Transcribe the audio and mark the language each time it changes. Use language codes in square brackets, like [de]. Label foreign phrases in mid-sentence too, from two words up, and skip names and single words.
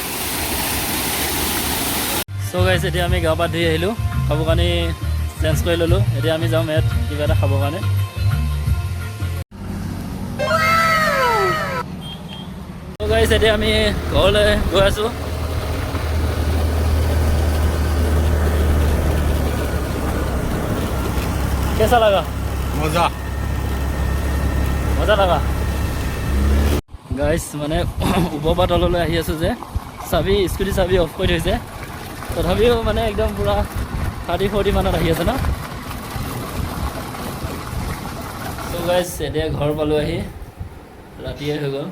[en] so guys [as] এতিয়া আমি গা পা ধুই আহিলোঁ, কাপোৰ কানি চেঞ্জ কৰি ল'লোঁ। এতিয়া আমি যাম ইয়াত কিবা এটা খাবৰ কাৰণে। [en] so guys [as] এতিয়া আমি ঘৰলৈ গৈ আছোঁ। [hi] कैसा लगा? मजा मजा लगा গাইছ। [as] মানে ওপৰৰ পৰা তললৈ আহি আছোঁ যে, স্কুটি চাবি অফ কৰি থৈছে, তথাপিও মানে একদম পূৰা 30-40 মানত আহি আছে ন। [en] so guys [as] এতিয়া ঘৰ পালোঁ আহি, ৰাতিয়ে হৈ গ'ল।